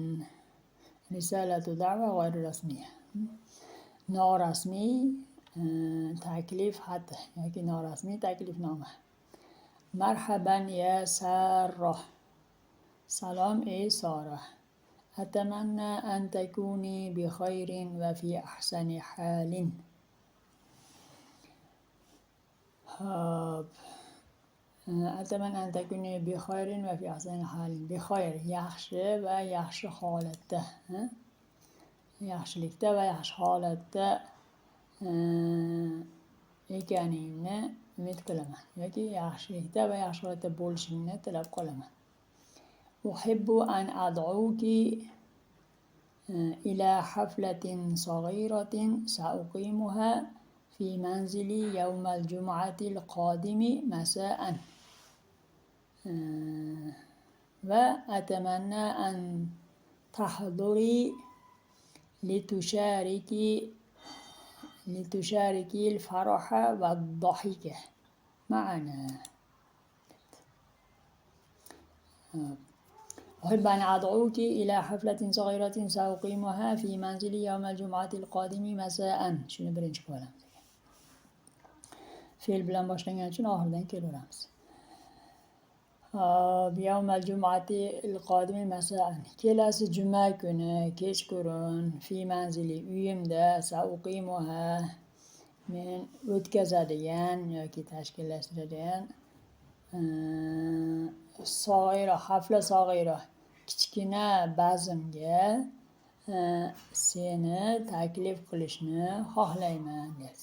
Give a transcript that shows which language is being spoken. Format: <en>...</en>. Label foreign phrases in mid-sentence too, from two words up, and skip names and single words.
<ar>رسالة دعوة غير رسمية.</ar> <uz>Norasmiy taklif xati yoki norasmiy taklifnoma.</uz> <ar>مرحبا يا سارة.</ar> <uz>Salom ey Sora.</uz> <ar>أتمنى أن تكوني بخير وفي أحسن حال. أتمنى أن تكوني بخير وفي أحسن حال. بخير,</ar> <uz>yaxshi va yaxshi holatda. Yaxshilikda va yaxshi holatda ekaningni umid qilaman yoki yaxshilikda va yaxshi holatda bo'lishingni tilab qolaman.</uz> <ar>أحب أن أدعوك إلى حفلة صغيرة سأقيمها في منزلي يوم الجمعة القادم مساء. وأتمنى أن تحضري لتشاركي الفرحة والضحك معنا. أحب أن أدعوك إلى حفلة صغيرة سأقيمها في منزلي يوم الجمعة القادم مساء.</ar> <uz>شنو birinchi qilamiz? Fe'l bilan boshlangan uchun oxiridan kelaveramiz.</uz> <ar>يوم الجمعة القادم مساء.</ar> <uz>Kelasi juma kuni kechqurun</uz> <ar>في منزلي</ar> <uz>uyimda sauqimuha men o'tkazadigan yoki tashkillashtiradigan sag'ira,</uz> <ar>حفلة صغيرة,</ar> <uz>kichkina bazmga seni taklif qilishni xohlayman deyapti.</uz>